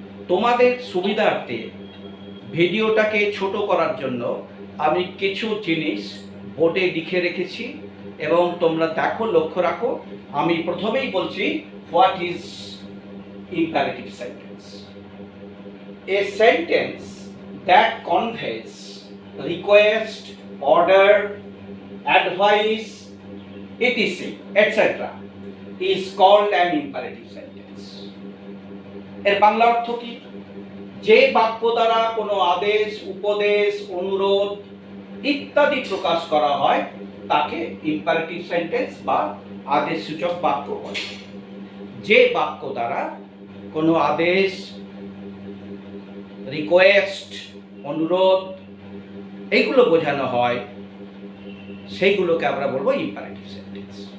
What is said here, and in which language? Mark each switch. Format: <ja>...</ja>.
<bn>তোমাদের সুবিধার্থে ভিডিওটাকে ছোট করার জন্য আমি কিছু জিনিস বোর্ডে লিখে রেখেছি এবং তোমরা দেখো, লক্ষ্য রাখো। আমি প্রথমেই বলছি</bn> <en>What is imperative sentence. A sentence that conveys request, order, advice, etc. etc. is called an imperative sentence.</en> <bn>এর বাংলা অর্থ কি? যে বাক্য দ্বারা কোনো আদেশ, উপদেশ, অনুরোধ ইত্যাদি প্রকাশ করা হয় তাকে ইম্পারেটিভ সেন্টেন্স বা আদেশসূচক বাক্য বলে। যে বাক্য দ্বারা কোনো আদেশ, রিকোয়েস্ট, অনুরোধ এইগুলো বোঝানো হয় সেইগুলোকে আমরা বলবো ইম্পারেটিভ সেন্টেন্স।</bn>